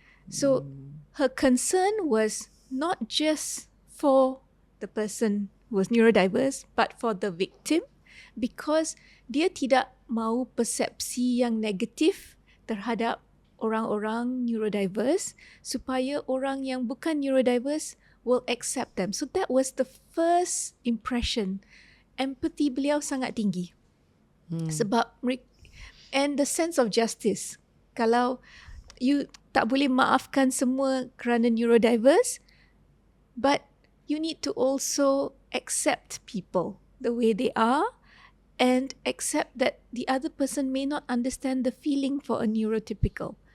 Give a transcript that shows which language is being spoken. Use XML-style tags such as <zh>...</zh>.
<en>So her concern was not just for the person who was neurodiverse, but for the victim, because</en> <ms>dia tidak mahu persepsi yang negatif terhadap orang-orang neurodiverse, supaya orang yang bukan neurodiverse</ms> <en>will accept them. So that was the first impression.</en> <ms>Empathy beliau sangat tinggi.</ms> <en>Sebab and the sense of justice. Kalau you</en> <ms>tak boleh maafkan semua kerana</ms> <en>neurodiverse, but you need to also accept people the way they are, and accept that the other person may not understand the feeling for a neurotypical.</en>